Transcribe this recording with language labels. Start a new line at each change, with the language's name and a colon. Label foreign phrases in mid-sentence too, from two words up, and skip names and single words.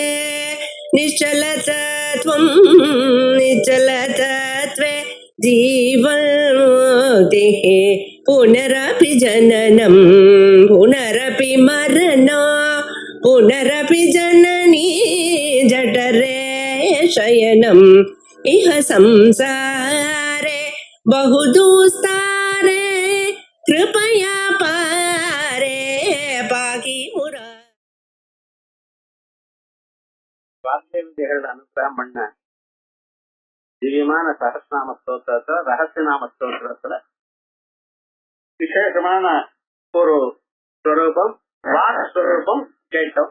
Sanskrit: निश्चलतत्वं निश्चलतत्वे जीवन्मुक्तिः पुनरपि जननं पुनरपि मरणं पुनरपि जननी जठरे शयनम् इह संसारे बहुदुस्तारे कृपया पारे पाहि मुरा.
Tamil: வாக்கியவிதிகள் அனுகிரகம் பண்ண திவ்யமான சகஸ்நாம ஸ்தோத்திரத்துல ரகசியநாம ஸ்தோத்திரத்துல விசேஷமான ஒரு ஸ்வரூபம் வாக் ஸ்வரூபம் கேட்டோம்.